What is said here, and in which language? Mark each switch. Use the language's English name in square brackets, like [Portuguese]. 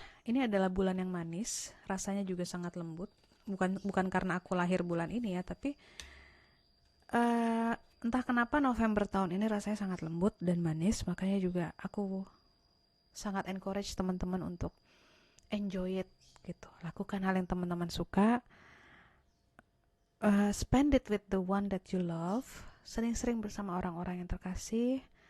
[Indonesian] Ini adalah bulan yang manis, rasanya juga sangat lembut. Bukan karena aku lahir bulan ini ya, tapi entah kenapa November tahun ini rasanya sangat lembut dan manis. Makanya juga aku sangat encourage teman-teman untuk [English] enjoy it [Indonesian] gitu. Lakukan hal yang teman-teman suka. [English] Spend it with the one that you love. [Indonesian] Sering-sering bersama orang-orang yang terkasih.